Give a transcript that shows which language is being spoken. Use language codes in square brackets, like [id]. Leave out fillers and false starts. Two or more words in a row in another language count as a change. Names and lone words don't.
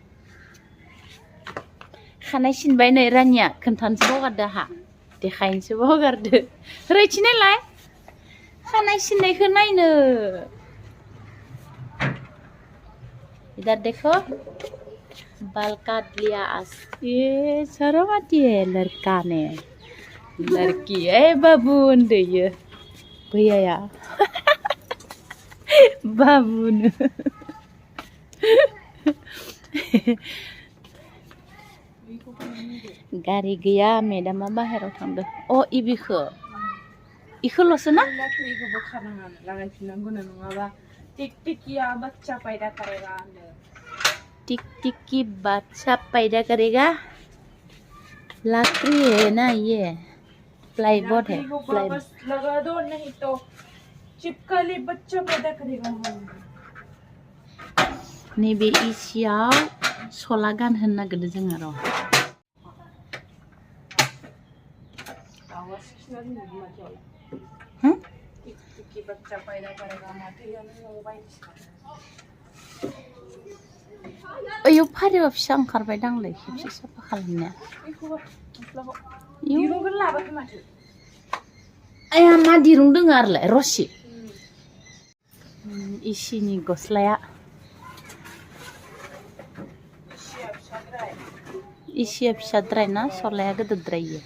[brx] खानाय सिनबाय नै रानिया खोन्थानोसो बावगारदो हा देखायनोसो बावगारदो रैथिनायलाय खानाय सिननायखौ नायनो [hi] इधर देखो बाल काट लिया आज ये सरवाती है लड़का ने लड़की है [brx] बाबू उन्दै भैयाया बाबुनो गारि गैया मेडामा बाहेराव थांदों इखौल'सो ना इखौबो खानाङा लागायफिननांगौनो नङाबा टिकटिकिया [hi] बच्चा पैदा करेगा टिकटिकी बच्चा पैदा करेगा लकड़ी है ना ये प्लाईबोर्ड है बस लगा दो नहीं तो चिपकली बच्चा पैदा करेगा [brx] नैबे इसियाव सला गानहोनो नागिरदों जोङो र' [hi] टिकटिकी बच्चा पैदा करेगा [brx] ओइयाव फारियाव फिसा ओंखारबायदांलै खेबसे साफा खालामनाया दिरुंखौनो लाबोखै माथो आया मा दिरुं दङ आरोलाय रसि इसिनि गस्लाया इसिया फिसाद्राय ना सलाया गिदिरद्राय